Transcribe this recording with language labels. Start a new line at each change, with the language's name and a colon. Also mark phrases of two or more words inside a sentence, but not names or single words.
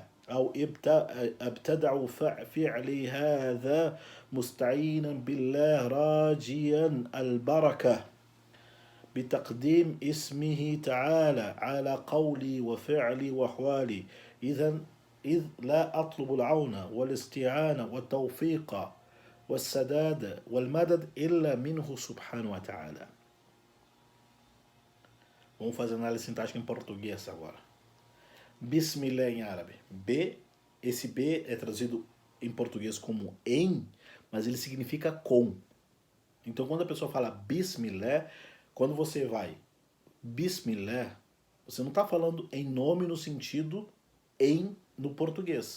Arabic: أو أبتدع فعلي هذا مستعينا بالله راجيا البركة بتقديم اسمه تعالى على قولي وفعلي وأحوالي إذ لا أطلب العون والاستعانة والتوفيق والسداد والمدد إلا منه سبحانه وتعالى.
Portuguese: Vamos fazer análise sintática em português agora. Bismillah em árabe. Esse B é traduzido em português como em, mas ele significa com. Então, quando a pessoa fala Bismillah, quando você vai Bismillah, você não está falando em nome no sentido em no português.